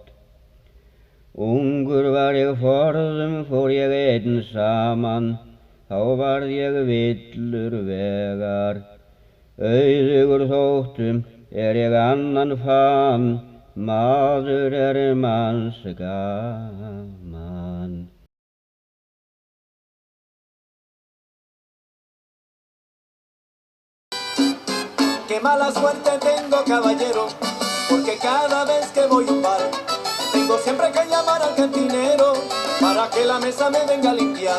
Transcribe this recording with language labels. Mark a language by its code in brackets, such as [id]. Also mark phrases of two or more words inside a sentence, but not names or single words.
[is] Ungur var ég forðum, fór ég einn saman, þá varð ég villur vegar. Auðugur þóttum ég annan fann, maður manns gaman. [es] Qué mala suerte tengo, caballero, porque cada vez que voy a un bar, tengo siempre que llamar al cantinero para que la mesa me venga a limpiar.